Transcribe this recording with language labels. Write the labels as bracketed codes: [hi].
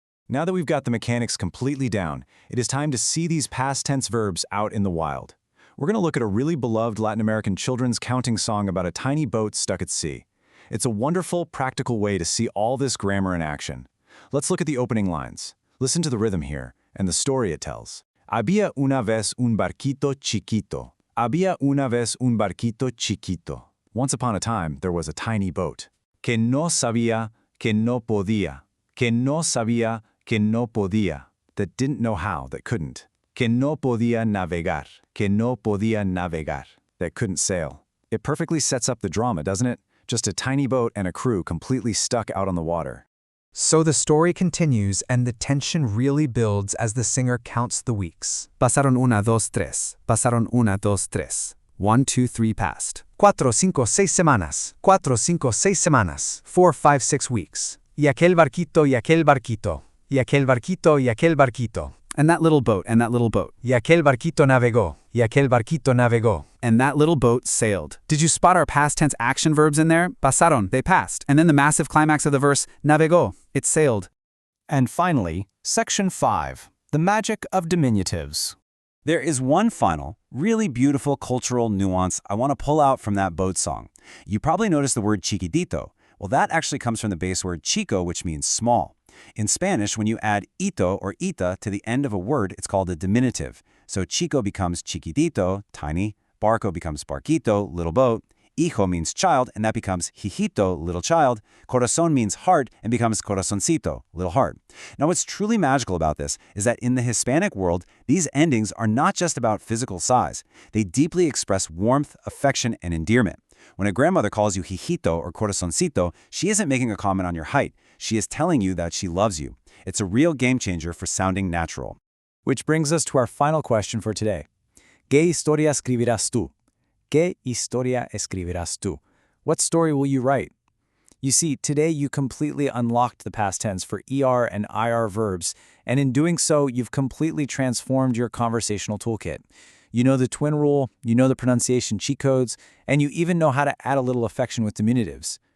[en] Now that we've got the mechanics completely down, it is time to see these past tense verbs out in the wild. We're going to look at a really beloved Latin American children's counting song about a tiny boat stuck at sea. It's a wonderful, practical way to see all this grammar in action. Let's look at the opening lines. Listen to the rhythm here and the story it tells. [es] Había una vez un barquito chiquito. Había una vez un barquito chiquito. [en] Once upon a time, there was a tiny boat. [es] Que no sabía, que no podía. Que no sabía, que no podía. [en] That didn't know how, that couldn't. [es] Que no podía navegar. Que no podía navegar. [en] That couldn't sail. It perfectly sets up the drama, doesn't it? Just a tiny boat and a crew completely stuck out on the water. So the story continues and the tension really builds as the singer counts the weeks. [es] Pasaron una, dos, tres. Pasaron una, dos, tres. [en] 1, 2, 3 passed. [es] 4, 5, 6 semanas. 4, 5, 6 semanas. [en] 4, 5, 6 weeks. [es] Y aquel barquito, y aquel barquito. Y aquel barquito, y aquel barquito. [en] And that little boat, and that little boat. [es] Y aquel barquito navegó. Y aquel barquito navegó. [en] And that little boat sailed. Did you spot our past tense action verbs in there? Pasaron, they passed. And then the massive climax of the verse, navegó, it sailed. And finally, Section 5, the magic of diminutives. There is one final, really beautiful cultural nuance I want to pull out from that boat song. You probably noticed the word chiquitito. Well, that actually comes from the base word chico, which means small. In Spanish, when you add ito or ita to the end of a word, it's called a diminutive. So chico becomes chiquitito, tiny. Barco becomes barquito, little boat. Hijo means child, and that becomes hijito, little child. Corazón means heart, and becomes corazoncito, little heart. Now, what's truly magical about this is that in the Hispanic world, these endings are not just about physical size. They deeply express warmth, affection, and endearment. When a grandmother calls you hijito or corazoncito, she isn't making a comment on your height. She is telling you that she loves you. It's a real game changer for sounding natural. Which brings us to our final question for today. [es] ¿Qué historia escribirás tú? ¿Qué historia escribirás tú? [en] What story will you write? You see, today you completely unlocked the past tense for ER and IR verbs, and in doing so, you've completely transformed your conversational toolkit. You know the twin rule, you know the pronunciation cheat codes, and you even know how to add a little affection with diminutives.